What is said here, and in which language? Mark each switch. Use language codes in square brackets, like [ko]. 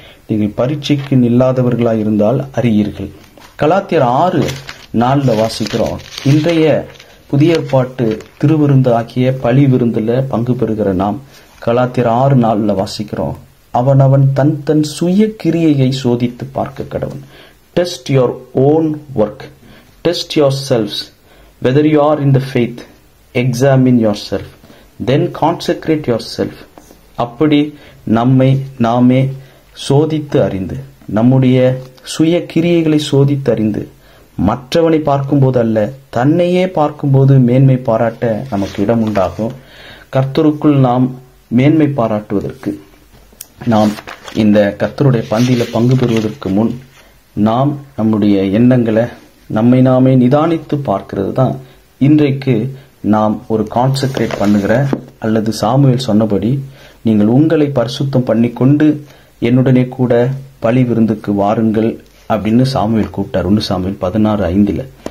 [ta] நீங்கள் பரீட்சைக்கு இல்லாதவர்களா இருந்தால் அறியீர்கள். கலாத்தியர் 6:4 வாசிக்கிறோம். இன்றைய புதிய ஏற்பாட்டு திருவிருந்து ஆகிய பலி விருந்துல பங்கு பெறுகிற நாம் கலாத்தியர் 6:4 வாசிக்கிறோம். அவன் தன் சுய கிரியையை சோதித்து பார்க்க கடவன். [en] Test your own work. Test yourselves whether you are in the faith. Examine yourself. Then consecrate yourself. [ta] அப்படி நம்மை நாமே சோதித்து அறிந்து, நம்முடைய சுய கிரியைகளை சோதித்து அறிந்து, மற்றவனை பார்க்கும்போது அல்ல தன்னையே பார்க்கும்போது மேன்மை பாராட்ட நமக்கு இடம் உண்டாகும். கர்த்தருக்குள் நாம் மேன்மை பாராட்டுவதற்கு, நாம் இந்த கர்த்தருடைய பந்தியில பங்கு பெறுவதற்கு முன் நாம் நம்முடைய எண்ணங்களை நம்மை நாமே நிதானித்து பார்க்கிறது தான் இன்றைக்கு நாம் ஒரு கான்சென்ட்ரேட் பண்ணுகிற, அல்லது சாமுவேல் சொன்னபடி நீங்கள் உங்களை பரிசுத்தம் பண்ணிக்கொண்டு என்னுடனே கூட பலி விருந்துக்கு வாருங்கள் அப்படின்னு சாமுவேல் கூப்பிட்டார். 1 சாமுவேல் 16:5.